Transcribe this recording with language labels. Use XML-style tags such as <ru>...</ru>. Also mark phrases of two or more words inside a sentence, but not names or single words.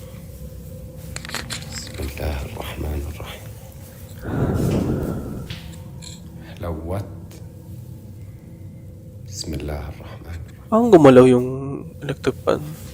<ar>بسم الله الرحمن الرحيم لوت بسم الله الرحمن الرحيم</ar> <tl>Ang gumalaw yung</tl> <en>electric fan.</en>